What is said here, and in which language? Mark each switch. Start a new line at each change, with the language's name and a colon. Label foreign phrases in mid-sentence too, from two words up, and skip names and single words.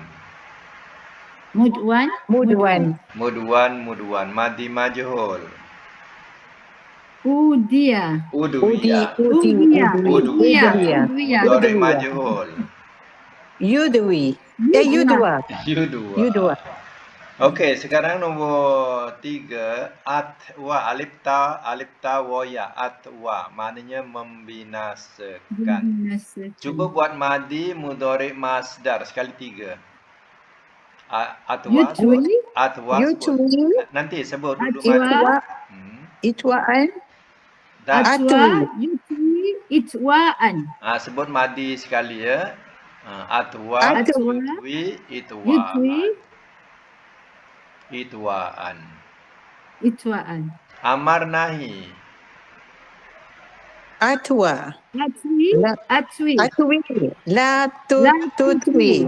Arabic: Mudwan. مدوًى. ماضٍ مجهول. Udiya. Udwiya. Udwiya. مضارع مجهول. يدوي. يدوى.
Malay: Okey, sekarang nombor 3.
Arabic: أتوى. ألف تاء واو ياء. أتوى.
Malay: Maknanya membinasakan. Cuba buat
Arabic: ماضي مضارع مصدر
Malay: sekali 3. Atwa. Nanti sebut dulu madi.
Arabic: Itwaan. Itwaan.
Malay: Sebut madi sekali ya.
Arabic: Atwa. يتوي. إتواء. أمر نهي. Atwa. Atwi. لا تتوي.